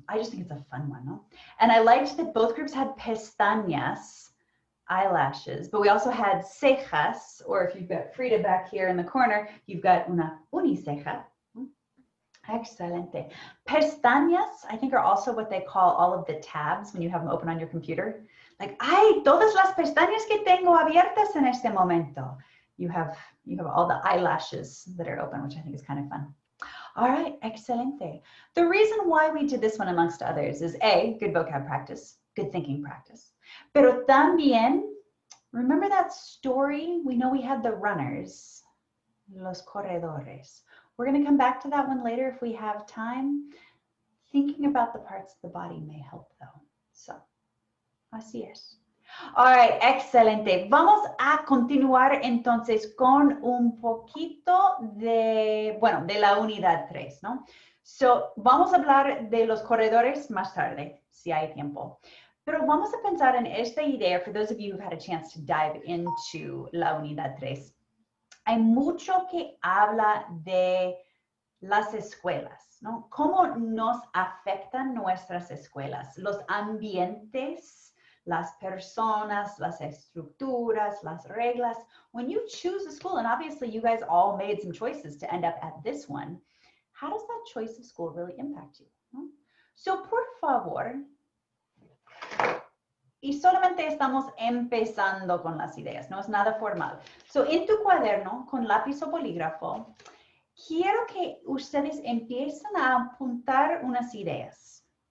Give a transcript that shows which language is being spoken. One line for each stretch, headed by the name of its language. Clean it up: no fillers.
English: I just think it's a fun one, no? And I liked that both groups had pestañas, eyelashes, but we also had cejas, or if you've got Frida back here in the corner, you've got
Spanish: una uniceja. Excelente.
English: Pestañas, I think, are also what they call all of the tabs when you have them open on your computer. Like,
Spanish: ay, todas las pestañas que tengo abiertas en este momento.
English: You have all the eyelashes that are open, which I think is kind of fun. All right,
Spanish: excelente.
English: The reason why we did this one amongst others is A, good vocab practice, good thinking practice.
Spanish: Pero también,
English: remember that story? We know we had the runners,
Spanish: los corredores.
English: We're going to come back to that one later if we have time. Thinking about the parts of the body may help though. So,
Spanish: así es.
English: All right,
Spanish: excelente. Vamos a continuar entonces con un poquito de, bueno, de la unidad 3, ¿no? So, vamos a hablar de los corredores más tarde, si hay tiempo. Pero vamos a pensar en esta idea,
English: for those of you who've had a chance to dive into
Spanish: la unidad
English: 3.
Spanish: Hay mucho que habla de las escuelas, ¿no? ¿Cómo nos afectan nuestras escuelas? Los ambientes, las personas, las estructuras, las reglas.
English: When you choose a school, and obviously you guys all made some choices to end up at this one, how does that choice of school really impact you?
Spanish: ¿No? So, por favor, y solamente estamos empezando con las ideas, no es nada formal. So, en tu cuaderno, con lápiz o bolígrafo, quiero que ustedes empiecen a apuntar unas ideas.